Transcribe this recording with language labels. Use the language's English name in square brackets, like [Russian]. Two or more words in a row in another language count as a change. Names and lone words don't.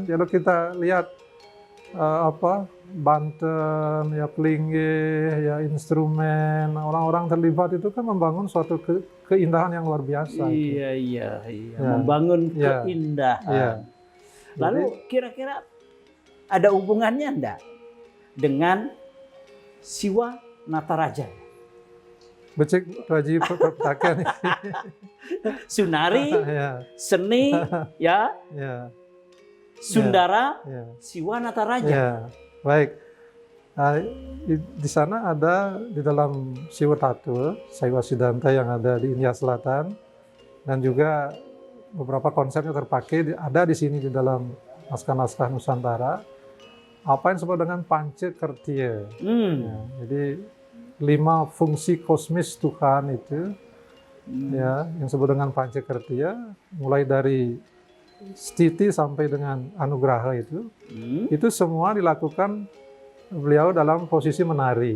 [Indonesian] Kalau kita lihat Banten, ya Plinggih, ya instrumen, orang-orang terlibat itu kan membangun suatu keindahan yang luar biasa. Iya. Ya. Membangun keindahan. Ya. Lalu kira-kira ada hubungannya enggak dengan Siwa Nataraja? Becek Raji pertakan Sunari, seni, ya. Sundara, Siwa Nataraja. Ya. Baik. Di sana ada di dalam Siwa Tattwa, Saiwa Siddhanta yang ada di India Selatan, dan juga beberapa konsepnya terpakai ada di sini di dalam naskah-naskah Nusantara. Apa yang disebut dengan Pancakertiya. Ya, jadi 5 fungsi kosmis Tuhan itu, ya, yang disebut dengan Pancakertiya, mulai dari stiti sampai dengan anugraha itu semua dilakukan beliau dalam posisi menari.